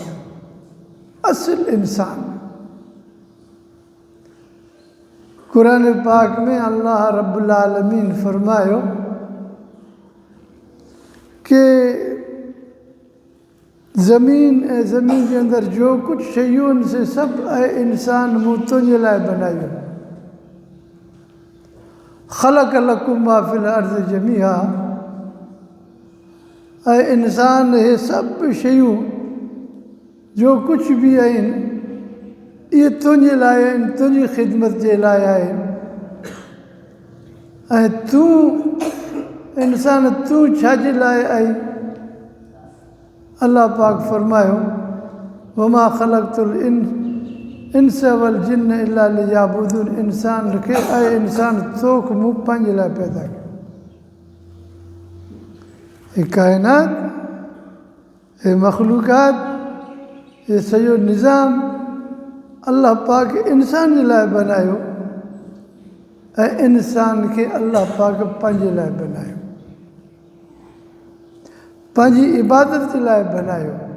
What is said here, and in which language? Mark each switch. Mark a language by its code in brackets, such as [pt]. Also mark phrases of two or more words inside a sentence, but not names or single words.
[sd] असुल इंसान क़ुरान पाक में अल्लाह [ar] رب العالمين [sd] फरमायो कि ज़मीन ऐं ज़मीन जे अंदरि जो कुझु शयूं आहिनि से सभु ऐं इंसान मूं तुंहिंजे लाइ बनायो। [ar] خلق لكم ما في الأرض جميعا, [sd] ऐं इंसान इहे सभु शयूं जो कुझु बि आहिनि इहे तुंहिंजे लाइ आहिनि, तुंहिंजी ख़िदमत जे लाइ आहिनि। ऐं तूं इंसान तूं छाजे लाइ आई? अल्लाह पाक फरमायो [ar] وما خلقت الإنس والجن إلا ليعبدون. [sd] इंसान खे ऐं इंसान तोखे मूं पंहिंजे लाइ पैदा कयो। हे काइनात, हे मख़लूक़ात, हे सॼो निज़ाम अल्लाह पाक इंसान जे लाइ बनायो ऐं इंसान खे अल्लाह पाक पंहिंजे लाइ बनायो, पंहिंजी इबादत जे लाइ बनायो।